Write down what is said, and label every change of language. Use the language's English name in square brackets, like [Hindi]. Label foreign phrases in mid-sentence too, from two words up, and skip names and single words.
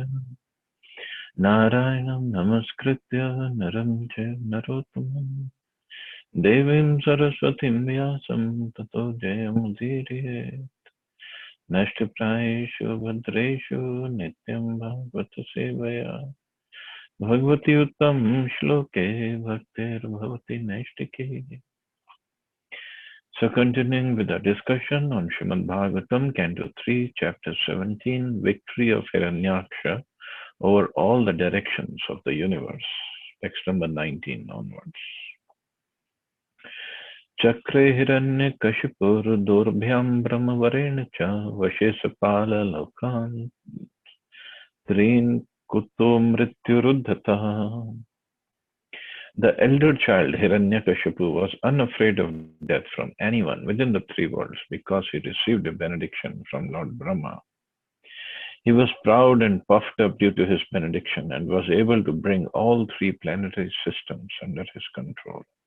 [Sanskrit] नारायणं नमस्कृत्य नरं चैव नरोत्तमम् देवीं सरस्वतीं व्यासं ततो जयमुदीरये. नष्टप्रायेषु भद्रेषु नित्यं भागवत सेवया. भगवति उत्तम श्लोके भक्तिर् भवति नैष्ठिके. [English] So continuing with our discussion on Srimad Bhagavatam, Canto 3, Chapter 17, Victory of Hiranyaksha over all the directions of the universe. Text number 19 onwards. [Sanskrit] चक्रे हिरण्यकशिपुर् दुर्भ्यां ब्रह्मवरेण च वशेसपाल लोकान् त्रीन् कुतो मृत्युरुद्धत. [English] The elder child Hiranyakashipu was unafraid of death from anyone within the three worlds because he received a benediction from Lord Brahma. He was proud and puffed up due to his benediction and was able to bring all three planetary systems under his control.